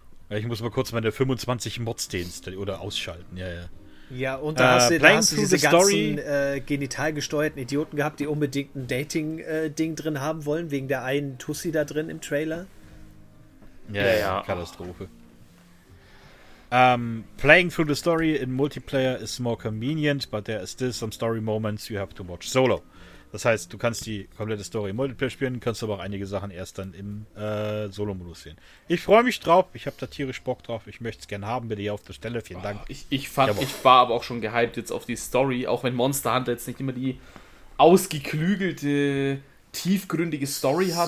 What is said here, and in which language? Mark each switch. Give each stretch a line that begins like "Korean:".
German: Ich muss mal kurz meine 25 Mods installieren oder ausschalten, ja. Ja, und da hast du diese ganzen genital gesteuerten Idioten gehabt, die unbedingt ein Dating-Ding drin haben wollen, wegen der einen Tussi da drin im Trailer. Ja. Katastrophe. Oh.
English: Playing through the story in multiplayer is more convenient, but there are still some story moments you have to watch solo.
German: Das heißt, du kannst die komplette Story im Multiplayer spielen, kannst aber auch einige Sachen erst dann im Solo-Modus sehen. Ich freue mich drauf, ich habe da tierisch Bock drauf, ich möchte es gerne haben, bitte hier auf der Stelle, vielen Dank. Ich war aber auch schon gehypt jetzt auf die Story, auch wenn Monster Hunter jetzt nicht immer die ausgeklügelte, tiefgründige Story hat.